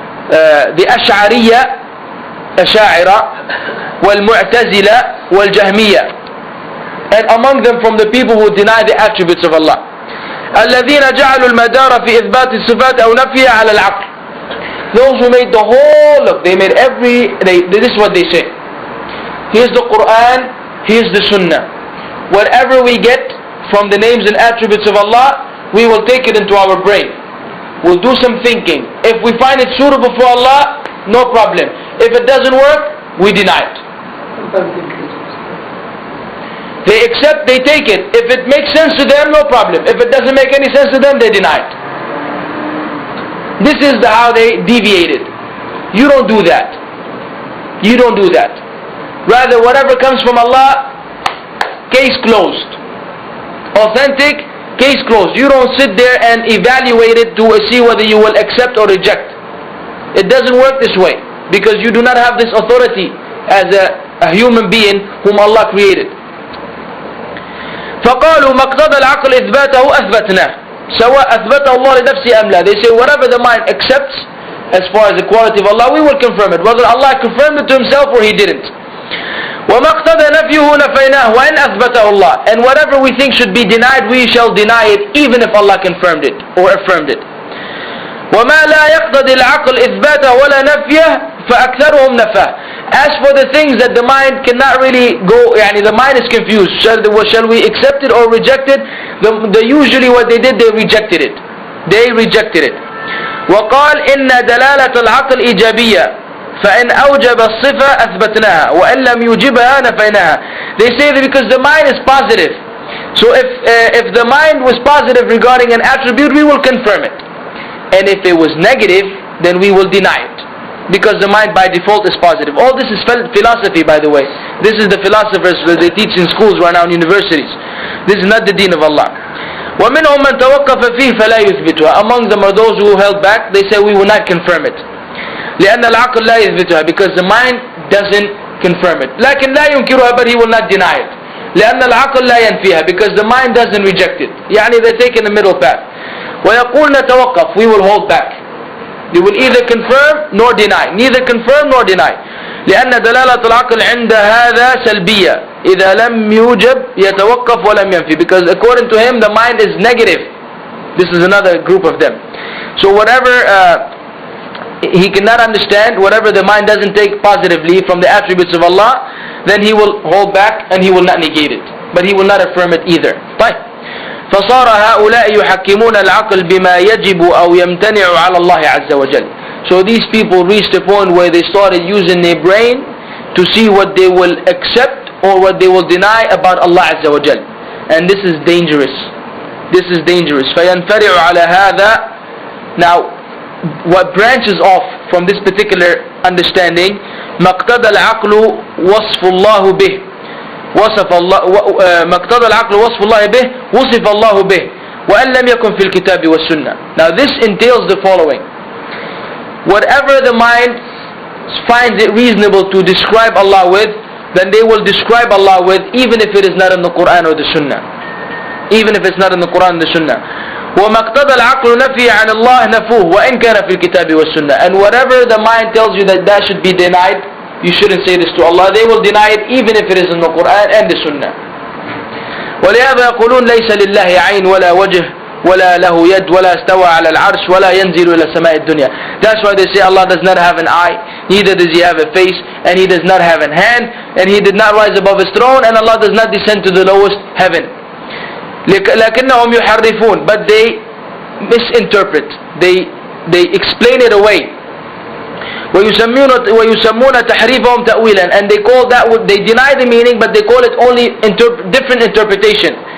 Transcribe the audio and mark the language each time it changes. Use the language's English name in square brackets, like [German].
[English] The Ash'ariyya, Asha'ira, والمعتزلة والجهمية, and among them from the people who deny the attributes of Allah. [Arabic] الذين جعلوا المدار في إثبات الصفات أو نفيها على العقل. [English] Those who made the whole of, they made this is what they say. Here's the Quran, here's the Sunnah. Whatever we get from the names and attributes of Allah, we will take it into our brain. We'll do some thinking. If we find it suitable for Allah, no problem. If it doesn't work, we deny it. They accept, they take it. If it makes sense to them, no problem. If it doesn't make any sense to them, they deny it. This is how they deviated. You don't do that. You don't do that. Rather, whatever comes from Allah, case closed. Authentic, case closed. You don't sit there and evaluate it to see whether you will accept or reject. It doesn't work this way, because you do not have this authority as a human being whom Allah created. [Arabic] فقالوا ما اقتضى العقل إثباته أثبتناه سواء أثبته الله لنفسه أم لا. [English] They say whatever the mind accepts as far as the quality of Allah, we will confirm it, whether Allah confirmed it to himself or he didn't. [Arabic] وما اقتضى نفيه نفيناه وإن أثبته الله. [English] And whatever we think should be denied, we shall deny it even if Allah confirmed it or affirmed it. [Arabic] وما لا يقتضي العقل إثباته ولا نفيه فأكثرهم نفاه. [English] As for the things that the mind cannot really go, the mind is confused. Shall we accept it or reject it? Usually what they did, they rejected it. They rejected it. [Arabic] وقال إن دلالة العقل إيجابية فإن أوجب الصفة أثبتناها وإن لم يوجبها نفيناها. [English] They say that because the mind is positive. So if the mind was positive regarding an attribute, we will confirm it. And if it was negative, then we will deny it. Because the mind by default is positive. All this is philosophy, by the way. This is the philosophers that they teach in schools right now in universities. This is not the deen of Allah. [Arabic] وَمِنْهُمْ مَنْ تَوَقَّفَ فِيهِ فَلَا يُثْبِتُهَا. [English] Among them are those who held back. They say we will not confirm it. [Arabic] لأن العقل لا يثبتها. [English] Because the mind doesn't confirm it. [Arabic] لكن لا ينكرها, [English] but he will not deny it. [Arabic] لأن العقل لا ينفيها. [English] Because the mind doesn't reject it. they take in the middle path. [Arabic] وَيَقُولْ نَتَوَقَّفْ. [English] We will hold back. They will either confirm nor deny. Neither confirm nor deny. [Arabic] لأن دلالة العقل عند هذا سلبية. إذا لم يوجب يتوقف ولم ينفي. [English] Because according to him, the mind is negative. This is another group of them. So whatever he cannot understand, whatever the mind doesn't take positively from the attributes of Allah, then he will hold back and he will not negate it. But he will not affirm it either. [Arabic] طيب. فصار هؤلاء يحكمون العقل بما يجب أو يمتنع على الله عز وجل. [English] So these people reached a point where they started using their brain to see what they will accept or what they will deny about Allah عز وجل. And this is dangerous. This is dangerous. [Arabic] فينفرع على هذا. [English] Now, what branches off from this particular understanding, [Arabic] ما اقتضى العقل وصف الله به. وصف الله ما اقتضى العقل وصف الله به وصف الله به وأن لم يكن في الكتاب والسنة. [English] Now this entails the following. Whatever the mind finds it reasonable to describe Allah with, then they will describe Allah with, even if it is not in the Quran or the Sunnah. Even if it's not in the Quran and the Sunnah. [Arabic] وما اقتضى العقل نفي عن الله نفوه وإن كان في الكتاب والسنة. [English] And whatever the mind tells you that should be denied, you shouldn't say this to Allah. They will deny it even if it is in the Quran and the Sunnah. [Arabic] ولهذا يقولون ليس لله عين ولا وجه ولا له يد ولا استوى على العرش ولا ينزل إلى سماء الدنيا. [English] That's why they say Allah does not have an eye, neither does he have a face, and he does not have a hand, and he did not rise above his throne, and Allah does not descend to the lowest heaven. [Arabic] لكنهم يحرفون, [English] but they misinterpret, they they explain it away. [Arabic] وَيُسَمُّونَ تَحْرِيفَهُمْ تَأْوِيلًا, [English] and they call that, they deny the meaning, but they call it only different interpretation.